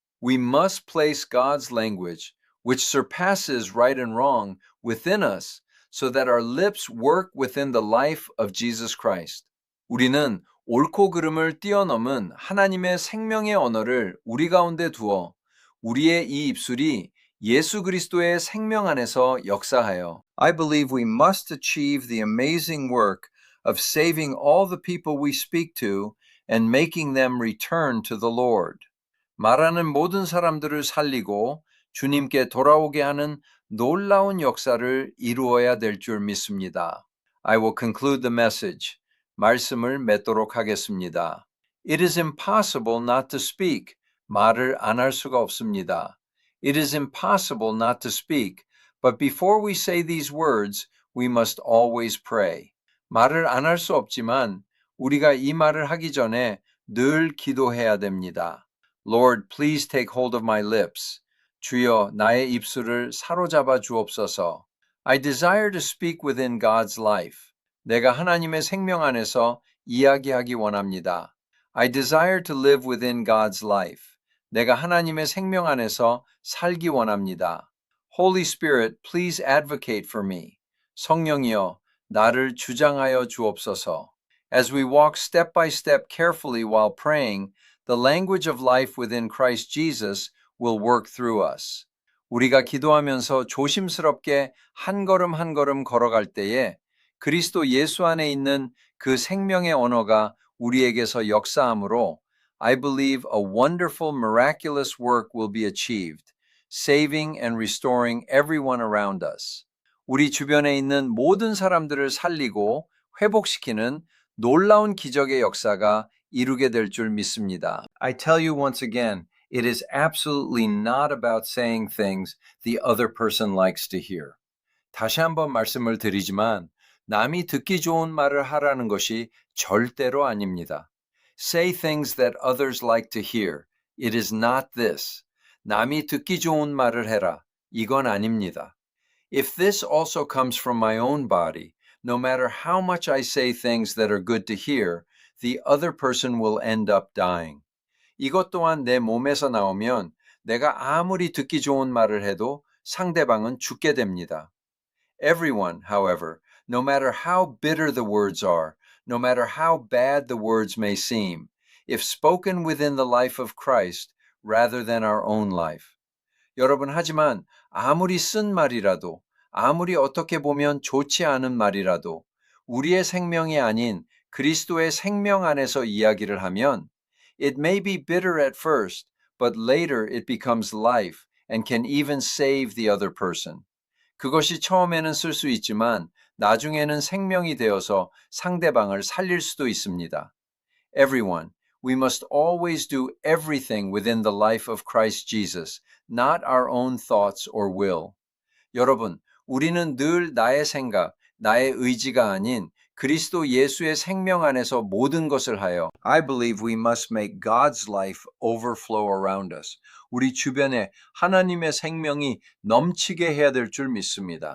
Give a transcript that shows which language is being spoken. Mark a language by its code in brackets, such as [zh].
[en] We must place God's language, which surpasses right and wrong, within us so that our lips work within the life of Jesus Christ. [ko] 우리는 옳고 그름을 뛰어넘은 하나님의 생명의 언어를 우리 가운데 두어 우리의 이 입술이 예수 그리스도의 생명 안에서 역사하여 [en] I believe we must achieve the amazing work of saving all the people we speak to and making them return to the Lord. [ko] 말하는 모든 사람들을 살리고 주님께 돌아오게 하는 놀라운 역사를 이루어야 될 줄 믿습니다. [en] I will conclude the message. [ko] 말씀을 맺도록 하겠습니다. [en] It is impossible not to speak. [ko] 말을 안 할 수가 없습니다. [en] It is impossible not to speak, but before we say these words, we must always pray. [ko] 말을 안 할 수 없지만 우리가 이 말을 하기 전에 늘 기도해야 됩니다. [en] Lord, please take hold of my lips. [ko] 주여, 나의 입술을 사로잡아 주옵소서. [en] I desire to speak within God's life. [ko] 내가 하나님의 생명 안에서 이야기하기 원합니다. [en] I desire to live within God's life. [ko] 내가 하나님의 생명 안에서 살기 원합니다. [en] Holy Spirit, please advocate for me. [ko] 성령이여, 나를 주장하여 주옵소서. [en] As we walk step by step carefully while praying, the language of life within Christ Jesus will work through us. [ko] 우리가 기도하면서 조심스럽게 한 걸음 한 걸음 걸어갈 때에 그리스도 예수 안에 있는 그 생명의 언어가 우리에게서 역사함으로 [en] I believe a wonderful miraculous work will be achieved, saving and restoring everyone around us. [ko] 우리 주변에 있는 모든 사람들을 살리고 회복시키는 놀라운 기적의 역사가 이루게 될 줄 믿습니다. [en] I tell you once again, it is absolutely not about saying things the other person likes to hear. [ko] 다시 한번 말씀을 드리지만 남이 듣기 좋은 말을 하라는 것이 절대로 아닙니다. [en] Say things that others like to hear. It is not this. [ko] 남이 듣기 좋은 말을 해라. 이건 아닙니다. [en] If this also comes from my own body, no matter how much I say things that are good to hear, the other person will end up dying. [ko] 이것 또한 내 몸에서 나오면 내가 아무리 듣기 좋은 말을 해도 상대방은 죽게 됩니다. [en] Everyone, however, no matter how bitter the words are, no matter how bad the words may seem, if spoken within the life of Christ rather than our own life. [ko] 여러분, 하지만 아무리 쓴 말이라도, 아무리 어떻게 보면 좋지 않은 말이라도 우리의 생명이 아닌 그리스도의 생명 안에서 이야기를 하면 [en] It may be bitter at first, but later it becomes life and can even save the other person. [ko] 그것이 처음에는 쓸 수 있지만 나중에는 생명이 되어서 상대방을 살릴 수도 있습니다. [en] Everyone, we must always do everything within the life of Christ Jesus, not our own thoughts or will. [ko] 여러분, 우리는 늘 나의 생각, 나의 의지가 아닌 그리스도 예수의 생명 안에서 모든 것을 하여 [en] I believe we must make God's life overflow around us. [ko] 우리 주변에 하나님의 생명이 넘치게 해야 될 줄 믿습니다.